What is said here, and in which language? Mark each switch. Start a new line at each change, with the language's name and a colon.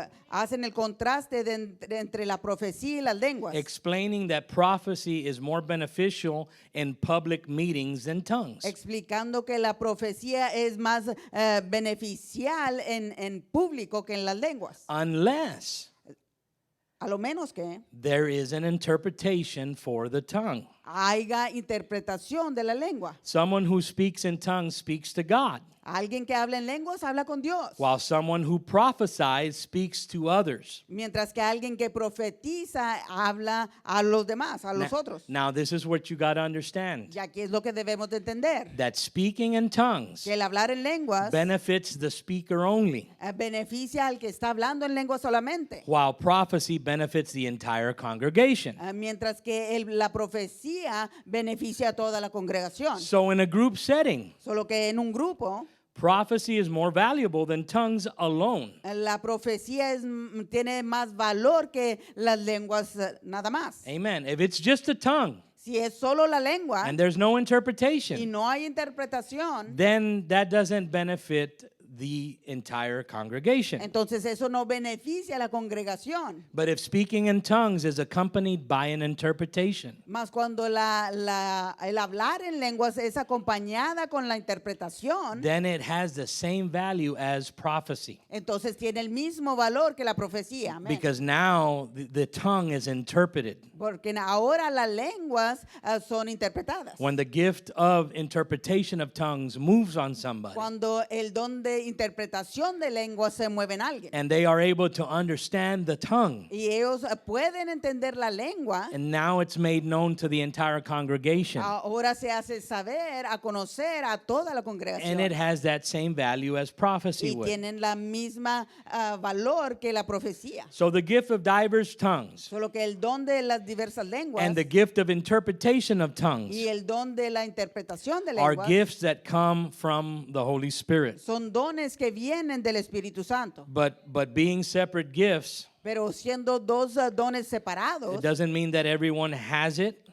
Spanish: hacen el contraste entre la profecía y las lenguas,
English: explaining that prophecy is more beneficial in public meetings than tongues.
Spanish: explicando que la profecía es más beneficial en público que en las lenguas.
English: Unless
Spanish: A lo menos que
English: there is an interpretation for the tongue.
Spanish: haya interpretación de la lengua.
English: Someone who speaks in tongues speaks to God,
Spanish: Alguien que habla en lenguas habla con Dios.
English: while someone who prophesies speaks to others.
Spanish: Mientras que alguien que profetiza habla a los demás, a los otros.
English: Now, this is what you got to understand.
Spanish: Y aquí es lo que debemos de entender.
English: That speaking in tongues
Spanish: Que el hablar en lenguas
English: benefits the speaker only,
Spanish: beneficia al que está hablando en lengua solamente.
English: while prophecy benefits the entire congregation.
Spanish: Mientras que la profecía beneficia a toda la congregación.
English: So in a group setting,
Spanish: Solo que en un grupo,
English: prophecy is more valuable than tongues alone.
Spanish: la profecía tiene más valor que las lenguas nada más.
English: Amen. If it's just a tongue
Spanish: Si es solo la lengua
English: and there's no
Spanish: y
English: interpretation,
Spanish: no hay interpretación,
English: then that doesn't benefit the entire congregation.
Spanish: entonces eso no beneficia a la congregación.
English: But if speaking in tongues is accompanied by an interpretation,
Spanish: Más cuando el hablar en lenguas es acompañada con la interpretación,
English: then it has the same value as prophecy.
Spanish: entonces tiene el mismo valor que la profecía. Amén.
English: Because now the tongue is interpreted.
Spanish: Porque ahora las lenguas son interpretadas.
English: When the gift of interpretation of tongues moves on somebody,
Spanish: Cuando el don de interpretación de lenguas se mueve en alguien.
English: and they are able to understand the tongue,
Spanish: Y ellos pueden entender la lengua.
English: and now it's made known to the entire congregation,
Spanish: Ahora se hace saber, a conocer a toda la congregación.
English: and it has that same value as prophecy
Spanish: Y
English: would.
Spanish: tienen la misma valor que la profecía.
English: So the gift of diverse tongues
Spanish: Solo que el don de las diversas lenguas
English: and the gift of interpretation of tongues
Spanish: y el don de la interpretación de
English: are
Spanish: lenguas
English: gifts that come from the Holy Spirit.
Spanish: son dones que vienen del Espíritu Santo.
English: But being separate gifts,
Spanish: Pero siendo dos dones separados,
English: it doesn't mean that everyone has it